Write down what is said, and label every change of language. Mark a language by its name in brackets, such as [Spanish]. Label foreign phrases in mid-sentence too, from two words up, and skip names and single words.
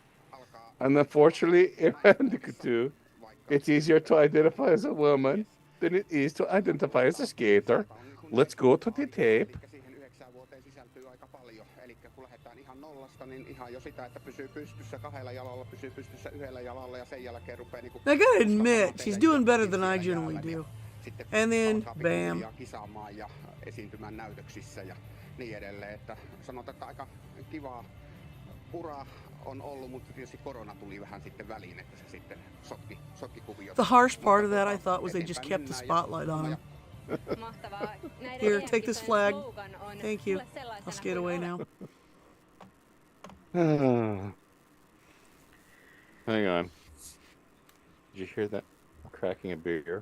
[English] And unfortunately, it's easier to identify as a woman than it is to identify as a skater. Let's go to the tape. I gotta admit, she's doing better than I generally do. And then, bam. [Finnish] Esiintymään näytöksissä ja niin edelleen, että sanotaan, että aika kiva ura on ollut, mutta tietysti korona tuli vähän sitten väliin, että se sitten sotki kuviot. [English] The harsh part of that I thought was they just kept the spotlight on him. Here, take this flag. Thank you. I'll skate away now. Hang on. Did you hear that? I'm cracking a beer.